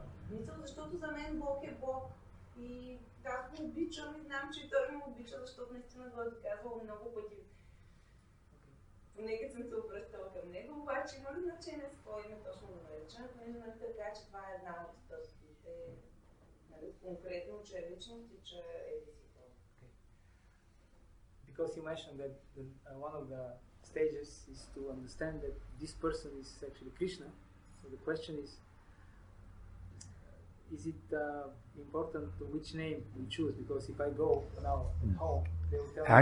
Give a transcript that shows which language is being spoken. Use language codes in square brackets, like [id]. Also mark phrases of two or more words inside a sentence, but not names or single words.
[bg] Мисля, защото за мен Бог е Бог и аз го обичам и знам, че и той ме обича, защото наистина го е казвал много пъти. Поне като съм се обръщала към него, обаче има ли значение с какво име точно го наричаме, понеже нали така, че това е една от стъпките, нали, конкретно, че е личност и че е действително. [en] Because you mentioned that one of the stages is to understand that this person is actually Krishna. So the question is it important to which name we choose? Because if I go now at home, they will tell me...